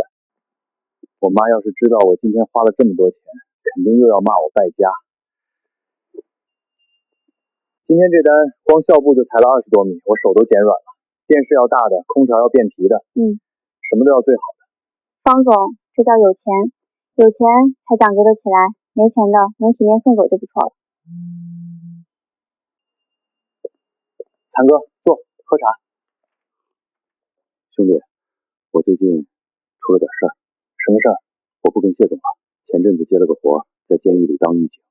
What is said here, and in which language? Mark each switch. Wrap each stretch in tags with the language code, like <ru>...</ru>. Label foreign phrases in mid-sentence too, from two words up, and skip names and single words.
<zh>我媽要是知道我今天花了這麼多錢，肯定又要罵我敗家。今天這單光校布就裁了20多米，我手都減軟了。電視要大的，空調要變皮的，什麼都要最好的。方總，這叫有錢，有錢才講究得起來，沒錢的能體面送走就不錯了。譚哥，坐，喝茶。兄弟，我最近出了点事儿。什么事儿？我不跟谢总了，前阵子接了个活，在监狱里当狱警。</zh>